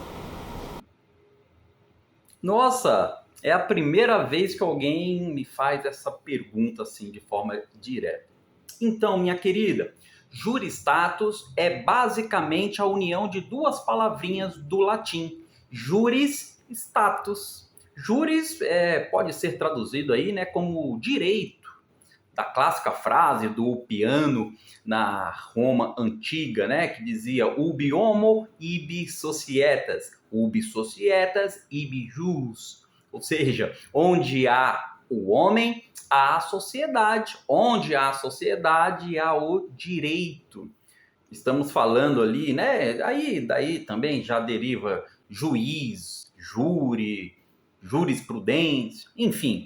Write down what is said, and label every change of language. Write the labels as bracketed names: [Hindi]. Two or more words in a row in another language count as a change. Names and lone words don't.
[Portuguese] Nossa, é a primeira vez que alguém me faz essa pergunta assim de forma direta. Então, minha querida, juristatus é basicamente a união de duas palavrinhas do latim, [Latin] juris status. [Portuguese] Juris pode ser traduzido aí, né, como direito, da clássica frase do Ulpiano na Roma antiga, né, que dizia [Latin] ubi homo, ibi societas, ubi societas, ibi jus. [Portuguese] Ou seja, onde há o homem, há a sociedade. Onde há a sociedade, há o direito. Estamos falando ali, né, daí também já deriva juiz, júri, jurisprudência, enfim.